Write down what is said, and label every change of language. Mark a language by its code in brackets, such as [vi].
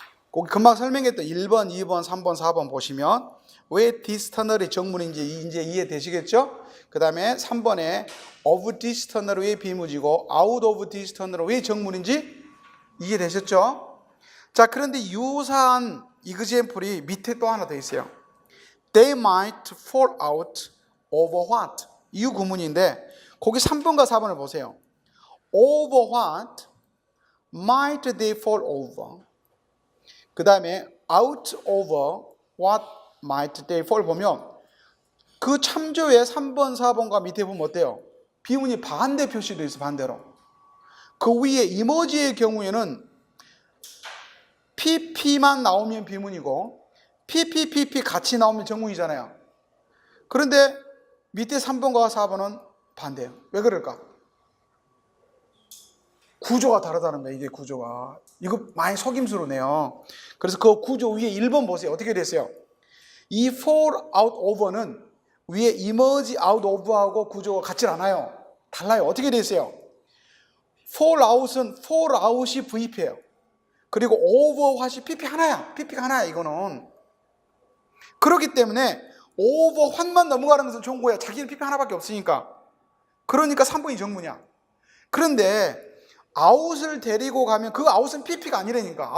[ko] 거기 금방 설명했던 1번, 2번, 3번, 4번 보시면 왜 this tunnel이 정문인지 이제 이해되시겠죠? 그 다음에 3번에 of this tunnel이 왜 비문이고 out of this tunnel이 왜 정문인지 이해되셨죠? 자, 그런데 유사한 example이 밑에 또 하나 더 있어요. [en] They might fall out over what? [ko] 이 구문인데 거기 3번과 4번을 보세요. [en] Over what might they fall over? [ko] 그 다음에 [en] out over what might they fall [ko] 보면 그 참조의 3번, 4번과 밑에 보면 어때요? 비문이 반대 표시되어 있어, 반대로. 그 위에 이머지의 경우에는 pp만 나오면 비문이고 pp 같이 나오면 정문이잖아요. 그런데 밑에 3번과 4번은 반대예요. 왜 그럴까? 구조가 다르다는 거예요. 이게 구조가. 이거 많이 속임수로네요. 그래서 그 구조 위에 1번 보세요. 어떻게 됐어요? 이 fall out over는 위에 emerge out of하고 구조가 같지 않아요. 달라요. 어떻게 됐어요? fall out은 fall out이 VP예요. 그리고 over what이 PP 하나야. PP가 하나야, 이거는. 그렇기 때문에 over what만 넘어가는 것은 좋은 거야. 자기는 PP 하나밖에 없으니까. 그러니까 3번이 정문이야. 그런데 out을 데리고 가면 그 out은 PP가 아니라니까.